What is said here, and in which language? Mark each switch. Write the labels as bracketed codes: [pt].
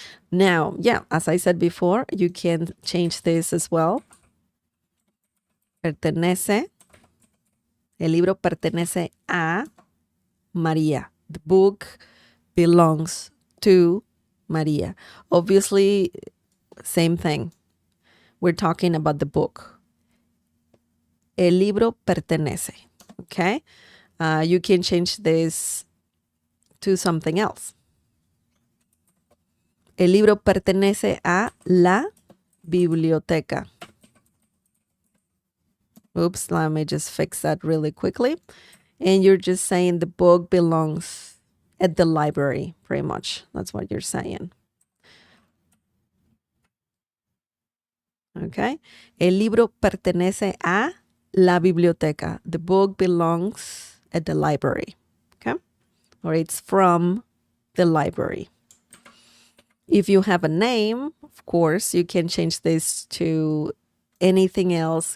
[en] Now, yeah, as I said before, you can change this as well. [es] Pertenece. El libro pertenece a María. [en] The book belongs to María. Obviously, same thing. We're talking about the book. [es] El libro pertenece. [en] Okay? You can change this to something else. [es] El libro pertenece a la biblioteca. [en] Oops, let me just fix that really quickly. And you're just saying the book belongs at the library, pretty much. That's what you're saying. Okay? [es] El libro pertenece a la biblioteca. [en] The book belongs at the library. Okay? Or it's from the library. If you have a name, of course, you can change this to anything else.